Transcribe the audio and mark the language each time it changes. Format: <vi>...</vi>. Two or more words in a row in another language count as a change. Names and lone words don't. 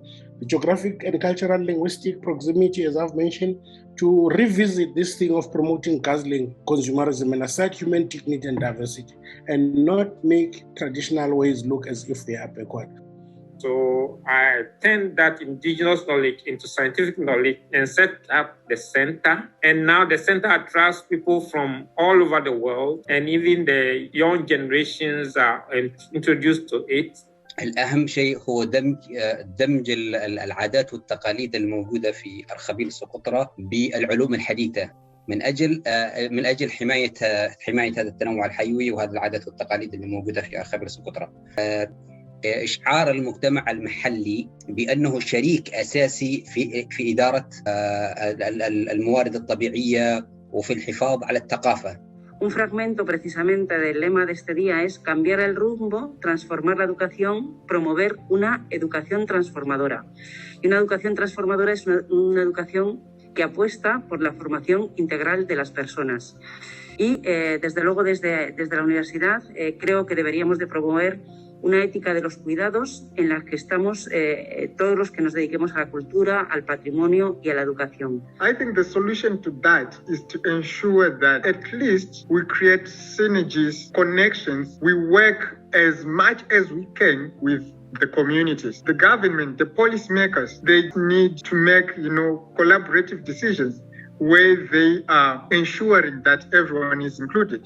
<en>The geographic and cultural linguistic proximity, as I've mentioned, to revisit this thing of promoting guzzling consumerism and assert human dignity and diversity, and not make traditional ways look as if they are backward. So I turned that indigenous knowledge into scientific knowledge and set up the center. And now the center attracts people from all over the world, and even the young generations are introduced to it.</en> <ar>الأهم شيء هو دمج العادات والتقاليد الموجودة في أرخبيل سقطرى بالعلوم الحديثة من أجل حماية هذا التنوع الحيوي وهذه العادات والتقاليد اللي موجودة في أرخبيل سقطرى. إشعار المجتمع المحلي بأنه شريك أساسي في إدارة الموارد الطبيعية وفي الحفاظ على الثقافة.</ar> <es>Un fragmento precisamente del lema de este día es cambiar el rumbo, transformar la educación, promover una educación transformadora. Y una educación transformadora es una educación que apuesta por la formación integral de las personas. Y desde luego desde la universidad creo que deberíamos de promover una ética de los cuidados en la que estamos todos los que nos dediquemos a la cultura, al patrimonio y a la educación.</es> <en>I think the solution to that is to ensure that at least we create synergies, connections, we work as much as we can with the communities. The government, the policymakers, they need to make, collaborative decisions where they are ensuring that everyone is included.</en>